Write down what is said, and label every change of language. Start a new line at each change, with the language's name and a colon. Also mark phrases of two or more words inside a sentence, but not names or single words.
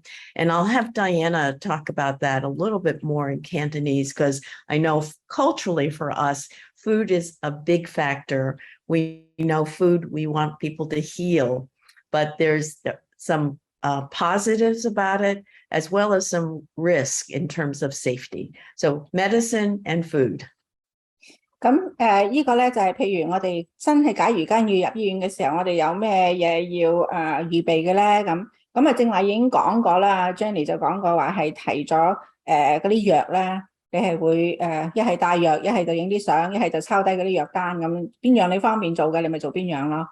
English: And I'll have Diana talk about that a little bit more in Cantonese, because I know culturally for us, food is a big factor. We know food, we want people to heal, but there's some positives about it, as well as some risk in terms of safety. So medicine and food.
Cantonese: 咁呢個咧就係譬如我哋真係假如間要入醫院嘅時候，我哋有咩嘢要預備嘅咧？咁正話已經講過啦 ，Jennie 就講過話係提咗嗰啲藥咧，你係會一係帶藥，一係就影啲相，一係就抄低嗰啲藥單咁，邊樣你方便做嘅，你咪做邊樣咯。